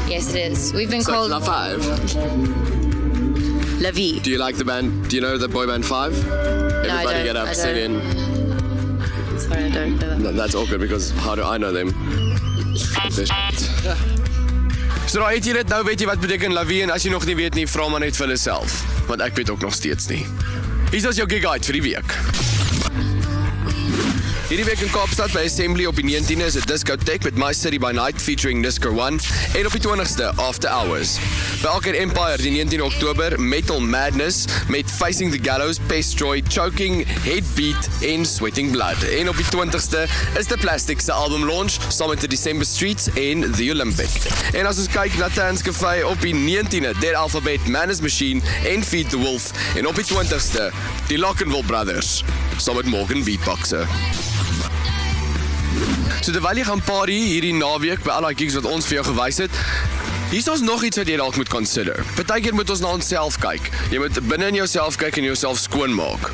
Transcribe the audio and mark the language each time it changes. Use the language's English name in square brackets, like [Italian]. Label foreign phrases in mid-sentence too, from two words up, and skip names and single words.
[English] Yes, it is. We've been So called it's La 5. Lavie. Do you like the band? Do you know the boy band 5? Everybody don't. get up, I sing in. Sorry, I don't know that. No, that's awkward because how do I know them? [Afrikaans] So nou het jy dit, nou weet jy wat beteken Lavie en as jy nog nie weet nie, vra maar net vir hulle self, want ek weet ook nog steeds nie. Hier is jou gig guide vir die week. Hierdie week in Kaapstad by Assembly op die 19e is 'n discotheek met My City by Night featuring Disco One en op die 20ste After Hours. By Arcade Empire die 19 Oktober Metal Madness met Facing the Gallows, Pestroy, Choking, Headbeat en Sweating Blood. En op die 20ste is The Plastic se album launch saam met The December Streets en The Olympic. En as ons kyk na Tans Cafe op die 19e Dead Alphabet, Manners Machine en Feed the Wolf en op die 20ste die Lockenwil Brothers saam met Morgan Beatboxer. So terwyl jy gaan party hierdie naweek by al die gigs wat ons vir jou gewys het, hier is ons nog iets wat jy dalk moet consider. Partykeer moet ons na onsself kyk. Jy moet binne in jouself kyk en jouself skoon maak.